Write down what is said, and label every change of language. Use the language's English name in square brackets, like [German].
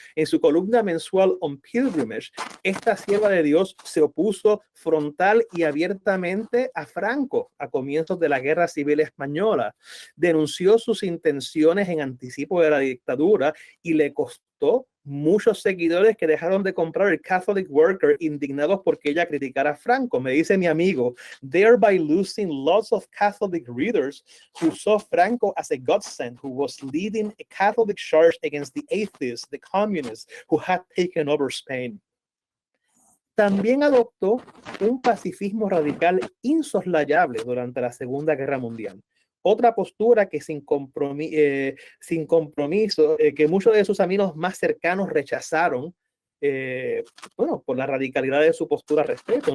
[Spanish] En su columna mensual On Pilgrimage, esta sierva de Dios se opuso frontal y abiertamente a Franco a comienzos de la Guerra Civil Española. Denunció sus intenciones en anticipo de la dictadura y le costó muchos seguidores que dejaron de comprar el Catholic Worker indignados porque ella criticara a Franco. Me dice mi amigo, [English] thereby losing lots of Catholic readers who saw Franco as a godsend who was leading a Catholic charge against the atheists, the communists who had taken over Spain. [Spanish] También adoptó un pacifismo radical insoslayable durante la Segunda Guerra Mundial. Otra postura que sin compromiso, que muchos de sus amigos más cercanos rechazaron, por la radicalidad de su postura al respecto.